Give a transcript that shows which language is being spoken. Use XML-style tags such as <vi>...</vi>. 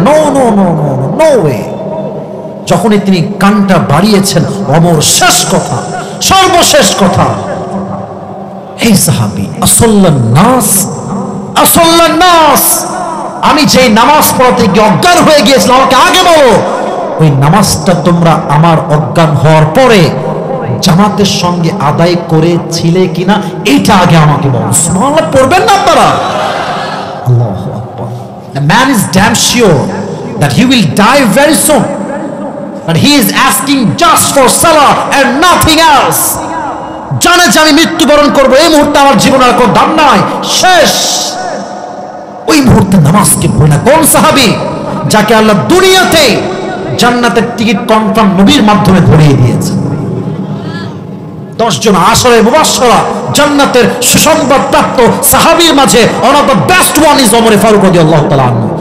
<bn>No no no no no way. যখনই তিনি কানটা বাড়িয়েছেন, ওমর শেষ কথা, সর্বশেষ কথা, এই সাহাবী</bn> <ar>আসল্লান নাস, আসল্লান নাস,</ar> <bn>আমি যেই নামাজ পড়াতে গিয়ে অজ্ঞান হয়ে গিয়েছিলাম, আমাকে আগে বলো ওই নামাজটা তোমরা আমার অজ্ঞান হওয়ার পরে জামাতের সঙ্গে আদায় করেছিলে কিনা, এইটা আগে আমাকে বলো। সুবহানাল্লাহ পড়বেন না আপনারা? আল্লাহু আকবার।</bn> <en>The man is damn sure that he will die very soon, but he is asking just for salah and nothing else.</en> <bn>জানে যে আমি মৃত্যুবরণ করবো, এই মুহূর্তে আমার জীবনের আর কোনো দাম নাই, শেষ। ওই মুহূর্তে নামাজকে ভুলে না। কোন সাহাবী? যাকে আল্লাহ দুনিয়াতে জান্নাতের টিকিট কনফার্ম নবীর মাধ্যমে ধরিয়ে দিয়েছে। 10 জন আশারে মুবাশশারা জান্নাতের সুসংবাদ প্রাপ্ত সাহাবীর মাঝে</bn> <en>one of the best one is</en> <bn>Omar Faruk রাদিয়াল্লাহু তাআলা আনহু।</bn>